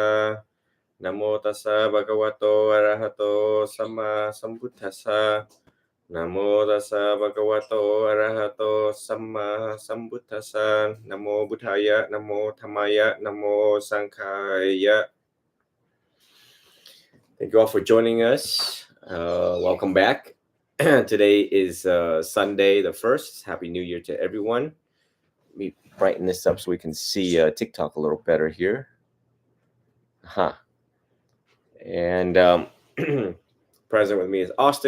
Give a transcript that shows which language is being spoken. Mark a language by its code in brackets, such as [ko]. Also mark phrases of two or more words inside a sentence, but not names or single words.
[pi] Namo tassa bhagavato arahato samma sambuddhassa. Namo tassa bhagavato arahato samma sambuddhassa. Namo buddhaya, namo dhammaya, namo sankhaya. [en] Thank you all for joining us. Welcome back. Today is Sunday the 1st. Happy New Year to everyone. Let me brighten this up so we can see TikTok a little better here. And present with me is Austin.